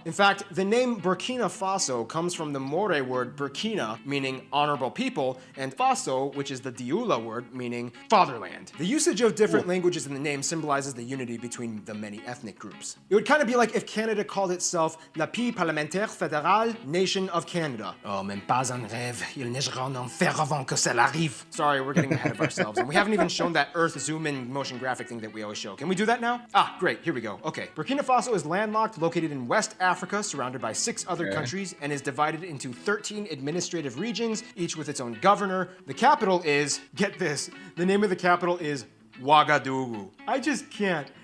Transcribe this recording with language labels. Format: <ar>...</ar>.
<en>In fact, the name Burkina Faso comes from the Moore word Burkina, meaning honorable people, and Faso, which is the Dioula word, meaning fatherland. The usage of different languages in the name symbolizes the unity between the many ethnic groups. It would kind of be like if Canada called itself La Pays Parlementaire Fédérale, Nation of Canada.</en> <fr>Oh, même pas un rêve, il neigera en enfer avant que cela arrive.</fr> <en>Sorry, we're getting ahead of ourselves, and we haven't even shown that Earth zoom-in motion graphic thing that we always show. Can we do that now? Ah, great, here we go. Okay, Burkina Faso is landlocked, located in West Africa, surrounded by 6 other countries, and is divided into 13 administrative regions, each with its own governor. The capital is, get this, the name of the capital is Ouagadougou. I just can't.</en>